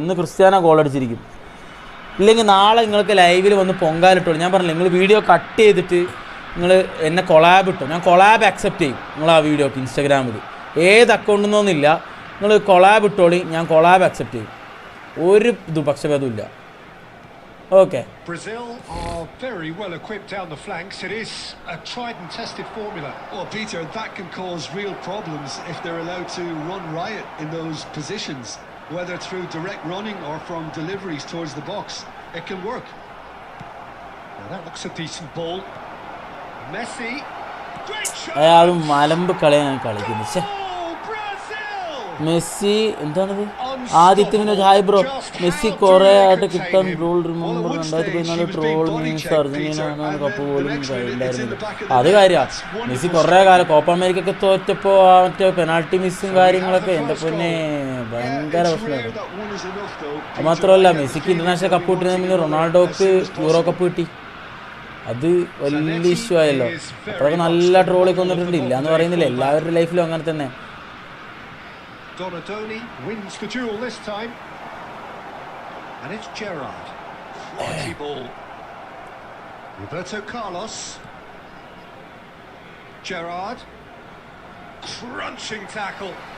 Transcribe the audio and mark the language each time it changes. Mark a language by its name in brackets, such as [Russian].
[Malayalam] ഇന്ന് Cristiano goal അടിച്ചിരിക്കും. ഇല്ലെങ്കിൽ നാളെ നിങ്ങൾക്ക് ലൈവിൽ വന്ന് പൊങ്കാലിട്ടോ. ഞാൻ പറഞ്ഞില്ല, നിങ്ങൾ വീഡിയോ കട്ട് ചെയ്തിട്ട് നിങ്ങൾ എന്നെ കൊളാബ് ഇട്ടോ, ഞാൻ കൊളാബ് അക്സെപ്റ്റ് ചെയ്യും. നിങ്ങൾ ആ വീഡിയോക്ക് ഇൻസ്റ്റാഗ്രാമിൽ ഏത് അക്കൗണ്ടിൽ നിന്നൊന്നുമില്ല, നിങ്ങൾ കൊളാബ് ഇട്ടോളി, ഞാൻ കൊളാബ് അക്സെപ്റ്റ് ചെയ്യും. ഒരു പക്ഷഭേദവും ഇല്ല. Okay. [English] Brazil are very well equipped down the flanks. It is a tried and tested formula. Well, Peter, that can cause real problems if they're allowed to run riot in those positions, whether through direct running or from deliveries towards the box. It can work. Now that looks a decent ball. Messi. Great shot. [Malayalam] അയാളും മലമ്പ് കളിയാണ് കളിക്കുന്നത്. [English] Oh, Brazil! [Malayalam] Messi എന്താണിത്? ആദ്യത്തിന് hi bro. Messi കുറേ ആയിട്ട് കിട്ടാൻ role remover 2014 troll means Argentina cup പോലും ഉണ്ടായിരുന്നില്ല. അത് കാര്യമാണ്. മെസ്സി കുറേ കാലം കോപ്പ അമേരിക്കൊക്കെ തോറ്റപ്പോൾ മറ്റേ പെനാൾട്ടി മിസ്സും കാര്യങ്ങളൊക്കെ എൻ്റെ പൊന്നെ ഭയങ്കര പ്രശ്നമായിരുന്നു. അത് മാത്രമല്ല, മെസ്സിക്ക് ഇന്റർനാഷണൽ കപ്പ് കിട്ടുന്നതിന് റൊണാൾഡോക്ക് യൂറോ കപ്പ് കിട്ടി. അത് വലിയ ഇഷ്യൂ ആയല്ലോ. അപ്പോഴൊക്കെ നല്ല ട്രോളൊക്കെ വന്നിട്ടുണ്ട്. ഇല്ല എന്ന് പറയുന്നില്ല, എല്ലാവരുടെ ലൈഫിലും അങ്ങനെ തന്നെ. [English] Donadoni wins the duel this time. And it's Gerrard. Quality ball. Roberto Carlos. Gerrard. Crunching tackle.